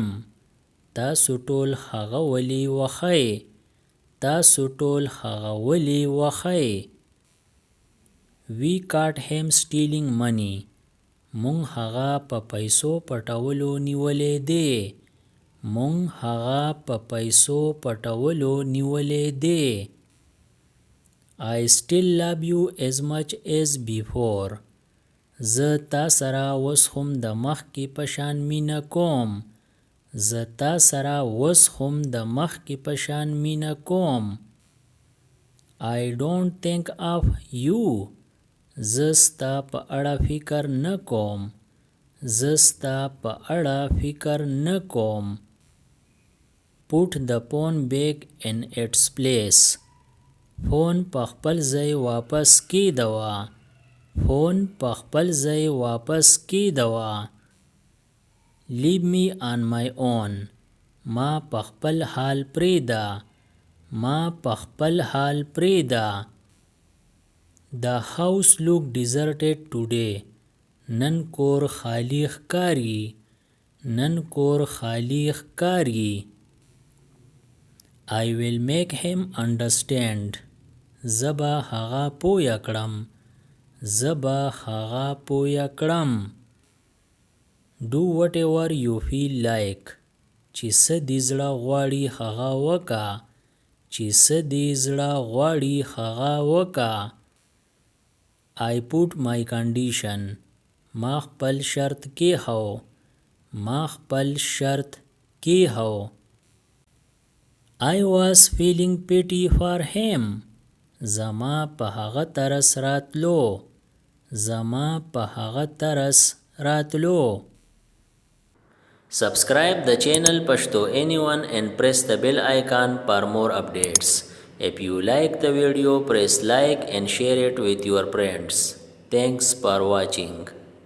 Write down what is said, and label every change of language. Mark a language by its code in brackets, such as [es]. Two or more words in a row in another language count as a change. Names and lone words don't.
[ps] تاسو ټول هغه ولې وهئ؟ تاسو ټول هغه ولې وهئ؟ [en] We caught him stealing money. [ps] مونږ هغه په پیسو پټولو نیولې دی. مونږ هغه په پیسو پټولو نیولې دی. [en] I still love you as much as before. [ps] زه تا سره اوس هم د مخکې په شان مینه کوم. زه تا سره اوس هم د مخکې په شان مینه کوم. [en] I don't think of you. [ps] زه ستا په اړه فکر نه کوم. زه ستا په اړه فکر نه کوم. [en] Put the phone back in its place. [ps] فون په خپل ځای واپس کیږدوه. فون په خپل ځای واپس کیږدوه. [en] Leave me on my own. [ps] ما په خپل حال پرېږده. ما په خپل حال پرېږده. [en] The house looked deserted today. [ps] نن کور خالی ښکاري. نن کور خالی ښکاري. [en] I will make him understand. [ps] زه به هغه پوه کړم. زه به هغه پوه کړم. [en] Do whatever you feel like. [ps] چې څه دې زړه غواړي هغه وکړه. چې څه دې زړه غواړي هغه وکړه. [en] I put my condition. [ps] ما خپل شرط کېښو. ما خپل شرط کېښو. [en] I was feeling pity for him. [ps] زما په هغه ترس راتلو. زما په هغه ترس راتلو. [en] Subscribe the channel Pashto Anyone and press the bell icon for more updates. If you like the video, press like and share it with your friends. Thanks for watching.